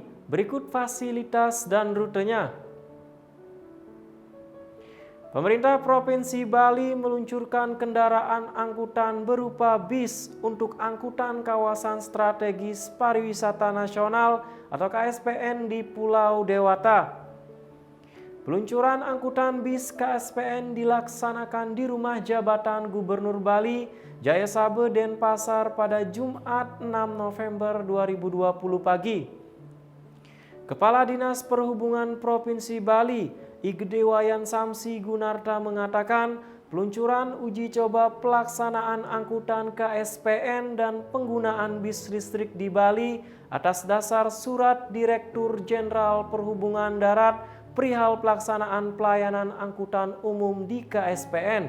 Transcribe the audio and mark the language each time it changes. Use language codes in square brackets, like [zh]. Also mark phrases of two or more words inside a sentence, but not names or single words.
[id] Berikut fasilitas dan rutenya. Pemerintah Provinsi Bali meluncurkan kendaraan angkutan berupa bis untuk angkutan kawasan strategis pariwisata nasional atau KSPN di Pulau Dewata. Peluncuran angkutan bis KSPN dilaksanakan di Rumah Jabatan Gubernur Bali, Jayasabe, Denpasar pada Jumat 6 November 2020 pagi. Kepala Dinas Perhubungan Provinsi Bali, Igede Wayan Samsi Gunarta, mengatakan peluncuran uji coba pelaksanaan angkutan KSPN dan penggunaan bis listrik di Bali atas dasar Surat Direktur Jenderal Perhubungan Darat perihal pelaksanaan pelayanan angkutan umum di KSPN.